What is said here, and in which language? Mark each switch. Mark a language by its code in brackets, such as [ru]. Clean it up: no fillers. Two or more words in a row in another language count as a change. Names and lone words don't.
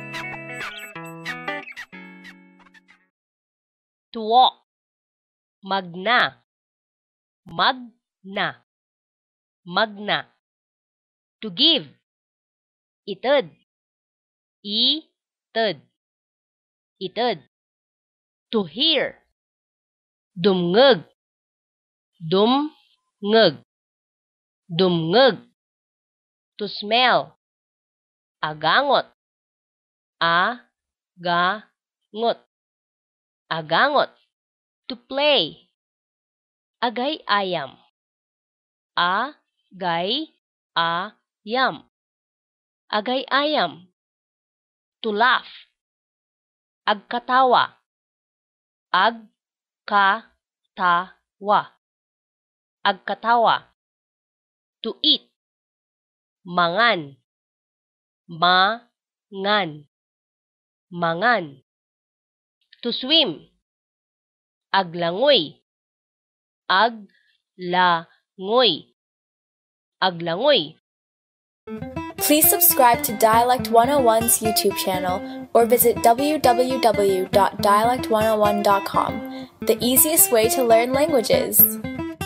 [en] To walk. [ilo] Magna. Magna. Magna. [en] To give. [ilo] Ited. Ited. Ited. [en] To hear. [ilo] Dumngeg. Dumngeg. Dumngeg. [en] To smell. [ilo] Agangot. Agangot. Agangot. [en] To play. [ilo] Agay-ayam. Agay-ayam. Agay-ayam. [en] To laugh. [ilo] Agkatawa. Agkatawa. Agkatawa. [en] To eat. [ilo] Mangan. Mangan. Mangan. [en] To swim. [ilo] Aglangoy. Aglangoy. Aglangoy. [en] Please subscribe to Dialect 101's YouTube channel or visit www.dialect101.com, the easiest way to learn languages.